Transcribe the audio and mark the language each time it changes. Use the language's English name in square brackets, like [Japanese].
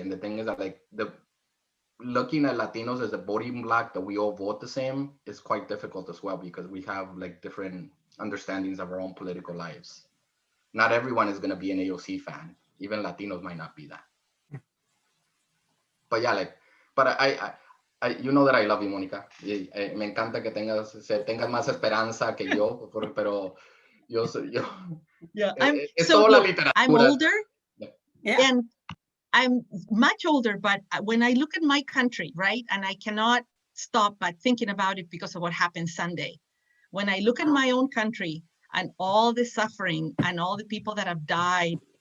[English] And the thing is that, like, looking at Latinos as a voting bloc that we all vote the same is quite difficult as well, because we have like different understandings of our own political lives. Not everyone is going to be an AOC fan. Even Latinos might not be that. But yeah, like, but I you know that I love you, Mónica. [Spanish] Me encanta que tengas más esperanza que yo, pero yo. [English] Yeah, I'm older, and I'm much older, but when I look at my country, right, and I cannot stop but thinking about it because of what happened Sunday. When I look at my own country and all the suffering and all the people that have died